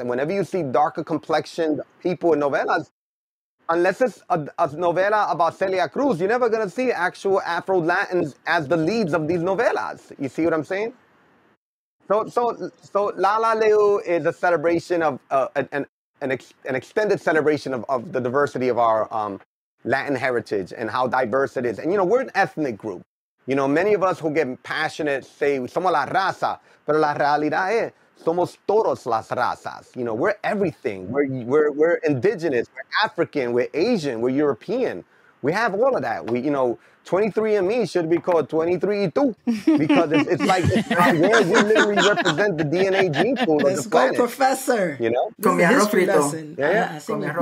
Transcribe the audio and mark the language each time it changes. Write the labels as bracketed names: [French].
[English] And whenever you see darker complexioned people in novelas, unless it's a novela about Celia Cruz, you're never going to see actual Afro-Latins as the leads of these novelas. You see what I'm saying? So La La Leo is a celebration of an extended celebration of the diversity of our Latin heritage and how diverse it is. And, we're an ethnic group. Many of us who get passionate say, [Spanish] somos la raza, pero la realidad es, somos todas las razas. [English] We're everything. We're indigenous, we're African, we're Asian, we're European. We have all of that. 23andMe should be called 23-2 because it's like we literally represent the DNA gene pool of the planet. Let's go, Professor. [Spanish] Con mi arroz frito.